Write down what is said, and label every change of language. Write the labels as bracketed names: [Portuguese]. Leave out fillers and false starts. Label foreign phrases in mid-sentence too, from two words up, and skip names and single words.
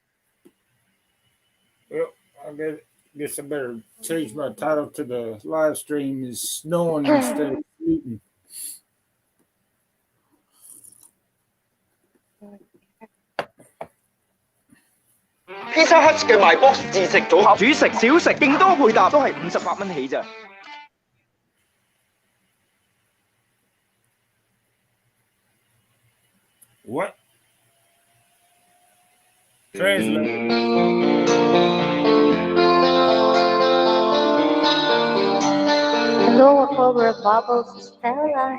[English] Well, guess I better change my title to the live stream is snowing instead of sleeting. [Cantonese] Pizza Hut 嘅賣 box 自食組合，主食、小食勁多配搭，都係58蚊起咋。 [English] What? Translate. Hello, October Bubbles, Stella.